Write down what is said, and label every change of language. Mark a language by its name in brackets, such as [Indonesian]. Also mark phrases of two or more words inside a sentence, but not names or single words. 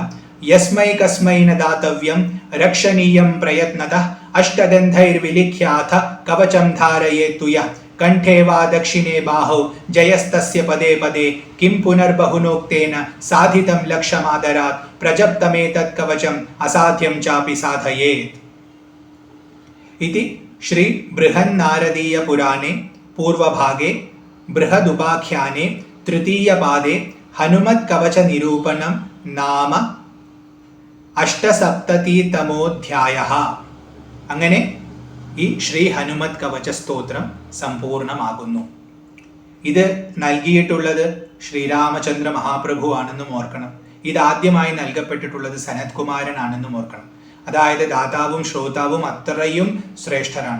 [Sanskrit] യസ്മൈ കസ്മൈ ന ദാതവ്യം രക്ഷണീയം പ്രയത്നത അഷ്ടദന്ധൈർവിലിഖ്യാഥ കവചം ധാരയേതു യഃ കണ്ഠേ വാ ദക്ഷിണേ ബാഹൗ ജയസ്തസ്യ പദേ പദേ കിം പുനർബഹുനോക്തേന സാധിതം ലക്ഷമാദരാത് പ്രജപ്തമേതത് കവചം അസാധ്യം ചാപി സാധയേത്. इति श्री बृहन्नारदीय पुराणे पूर्वभागे बृहदुपाख्याने तृतीय पादे हनुमत् कवच निरूपणं नाम 870तमोऽध्यायः. [Malayalam] അങ്ങനെ ഈ ശ്രീ ഹനുമത് കവച സ്തോത്രം സമ്പൂർണമാകുന്നു. ഇത് നൽകിയിട്ടുള്ളത് ശ്രീരാമചന്ദ്ര മഹാപ്രഭു ആണെന്നും ഓർക്കണം. ഇതാദ്യമായി നൽകപ്പെട്ടിട്ടുള്ളത് സനത് കുമാരനാണെന്നും ഓർക്കണം. അതായത് ദാതാവും ശ്രോതാവും അത്രയും ശ്രേഷ്ഠരാണ്.